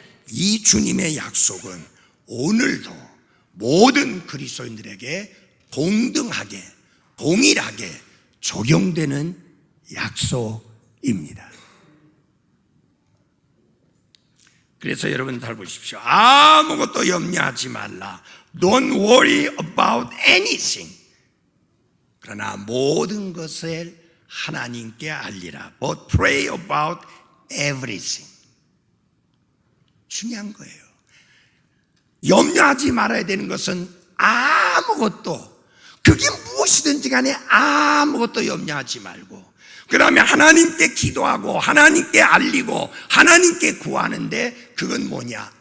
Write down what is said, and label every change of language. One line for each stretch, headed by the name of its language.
Korean: 이 주님의 약속은 오늘도 모든 그리스도인들에게 동등하게 동일하게 적용되는 약속입니다. 그래서 여러분 잘 보십시오. 아무것도 염려하지 말라.
English: Don't worry about anything.
Korean: 그러나 모든 것을 하나님께 알리라.
English: But pray about everything.
Korean: 중요한 거예요. 염려하지 말아야 되는 것은 아무것도, 그게 무엇이든지 간에 아무것도 염려하지 말고, 그 다음에 하나님께 기도하고 하나님께 알리고 하나님께 구하는데 그건 뭐냐?